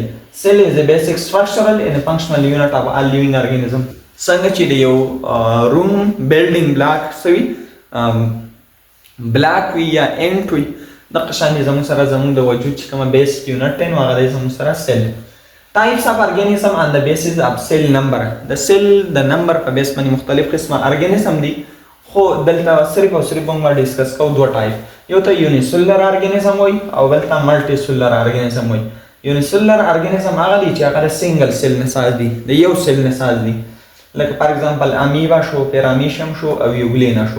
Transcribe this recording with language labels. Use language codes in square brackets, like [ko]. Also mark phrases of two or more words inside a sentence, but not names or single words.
[en] Cell is the basic structural and functional unit of all living organism. [ps] څنګه چې د یو روم [en] building block [ps] سوي بلاک وي یا اینټ وي، دغه شان زموږ سره زموږ د وجود چې کومه [en] basic unit [ps] دی نو هغه دی زموږ سره سیل. [en] Types of organism on the basis of cell number. [ps] د سیل د نمبر په بیس باندې مختلف قسمه ارګانیزم دي، خو دلته صرف او صرف موږ ډسکس کوو دوه ټایپ. یو ته [en] unicellular organism [ps] وایي او بل ته [en] multi cellular organism [ps] وایي. [en] unicellular organism [ps] هغه دي چې هغه د [en] single cell [ps] نه ساز دي، د یو سیل نه ساز دي، لکه [en] for example [ps] امیبا شو، پیرامیشیم شو او یوګلینا شو.